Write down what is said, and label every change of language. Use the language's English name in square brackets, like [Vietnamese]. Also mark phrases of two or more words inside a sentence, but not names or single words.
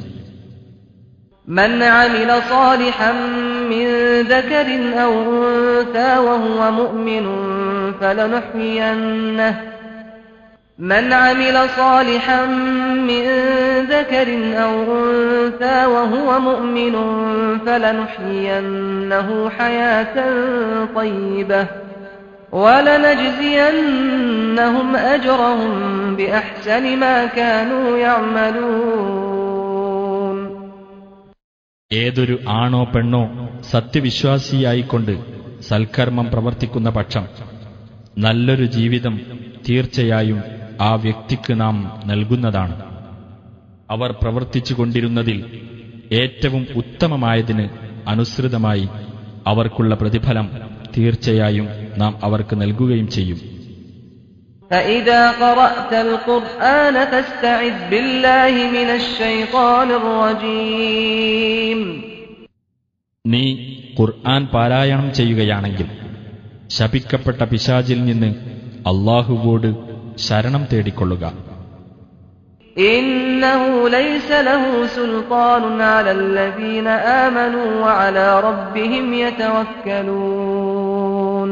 [Arabic] من عمل صالحا من ذكر أو أنثى وهو مؤمن فلنحيينه من عمل صالحا من ذكر أو أنثى وهو مؤمن فلنحيينه حياة طيبة ولنجزينهم أجرهم بأحسن ما كانوا يعملون. [Malayalam] ഏതൊരു ആണോ പെണ്ണോ സത്യവിശ്വാസിയായിക്കൊണ്ട് സൽക്കർമ്മം പ്രവർത്തിക്കുന്ന പക്ഷം നല്ലൊരു ജീവിതം തീർച്ചയായും ആ വ്യക്തിക്ക് നാം നൽകുന്നതാണ്. അവർ പ്രവർത്തിച്ചുകൊണ്ടിരുന്നതിൽ ഏറ്റവും ഉത്തമമായതിന് അനുസൃതമായി അവർക്കുള്ള പ്രതിഫലം തീർച്ചയായും നാം അവർക്ക് നൽകുകയും ചെയ്യും. [Arabic] فإذا قرأت القرآن فاستعذ بالله من الشيطان الرجيم. [Malayalam] നീ ഖുർആൻ പാരായണം ചെയ്യുകയാണെങ്കിൽ ശപിക്കപ്പെട്ട പിശാചിൽ നിന്ന് അല്ലാഹുവോട് ശരണം തേടിക്കൊള്ളുക. [Arabic] إنه ليس له سلطان على الذين آمنوا وعلى ربهم يتوكلون.